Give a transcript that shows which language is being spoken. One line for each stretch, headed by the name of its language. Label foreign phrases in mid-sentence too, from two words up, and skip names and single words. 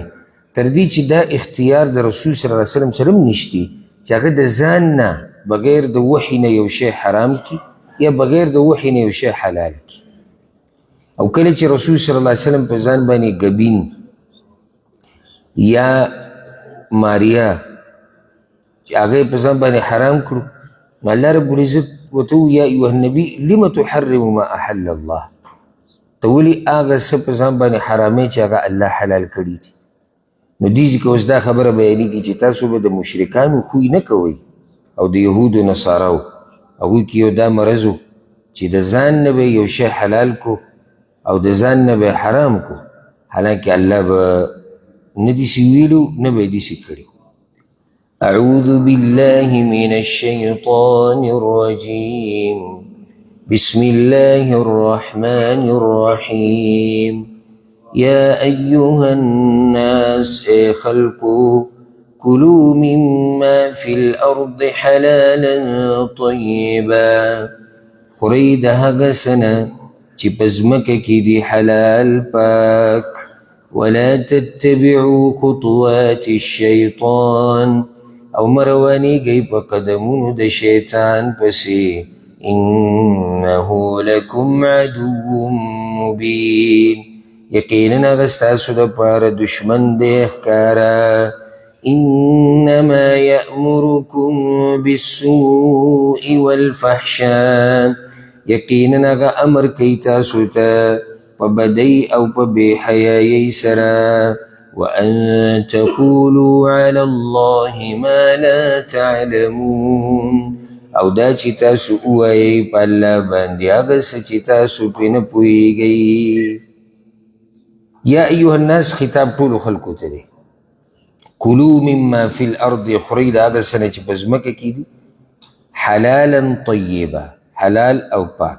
Pashto: تر دې چې دا اختیار د رسول
Arabic: صلی الله علیه وسلم
Pashto: سره هم نشتی چې هغه د ځان نه بغیر د وحي نه یو شی حرام کړي یا بغیر د وحي نه یو شی حلال کړي. او کله چې رسول
Arabic: صلی الله علیه وسلم
Pashto: په ځان باندې ګبین یا ماریا چې هغه یې په ځان باندې حرام کړو، نو
Arabic: الله رب العزت
Pashto: ورته
Arabic: یا ایها النبي لم تحرم ما احل الله،
Pashto: ته ولې هغه څه په ځان باندې حرامې چې هغه الله حلال کړي دي. نو دې ځکه اوس دا خبره بیانېږي چې تاسو به د مشرکانو خوی نه کوئ او د یهودو نصاراو. هغوی کې یو دا مرض و چې د ځان نه به یو شی حلال کو او د ځان نه به حرام کو، حالانکه الله به نه داسې ویلو نه به یې داسې کړي.
Arabic: أعوذ بالله من الشيطان الرجيم. بسم الله الرحمن الرحيم. يا أيها الناس
Pashto: اے خلقو،
Arabic: كلوا مما في الأرض حلالا طيبا،
Pashto: خورئ د هغه څه نه چې په ځمکه کې دي حلال پاک.
Arabic: ولا تتبعوا خطوات الشيطان،
Pashto: او مروانیږئ په قدمونو د شیطان پسې.
Arabic: انه لکم عدو مبین،
Pashto: یقینا هغه ستاسو دپاره دشمن دی ښکاره.
Arabic: انما یأمرکم بالسوء والفحشاء،
Pashto: یقینا هغه امر کوي تاسو ته په بدۍ او په بې حیایۍ سره.
Arabic: وأن تقولوا على الله ما لا تعلمون،
Pashto: او دا چې تاسو ووایئ په الله باندې هغه څه چې تاسو پرې نه پوهېږئ.
Arabic: یا ایها الناس
Pashto: خطاب ټولو خلکو ته دی.
Arabic: کلو مما فی الارض،
Pashto: خورئ د هغه څه نه چې په ځمکه کې دي
Arabic: حلالا طیبا،
Pashto: حلال او پاک.